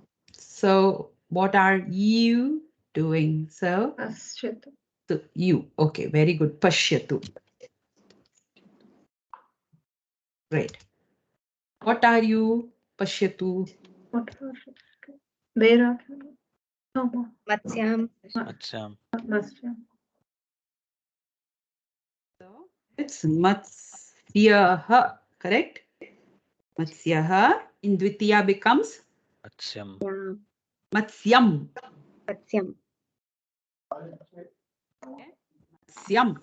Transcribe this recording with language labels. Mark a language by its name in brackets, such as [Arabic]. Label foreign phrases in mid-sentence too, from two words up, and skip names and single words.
[English] So what are you doing? So [Sanskrit] Pashyatu. [English] you. Okay, very good. Pashyatu. Great. What are you? Pashyatu. What are you? Where are you? No. [Sanskrit] Matsyam. Matsyam. Matsyam. [English] So it's Matsyaha, correct? Matsyaha in Dvitiya becomes [Sanskrit] Matsyam. Matsyam. Matsyam. Matsyam.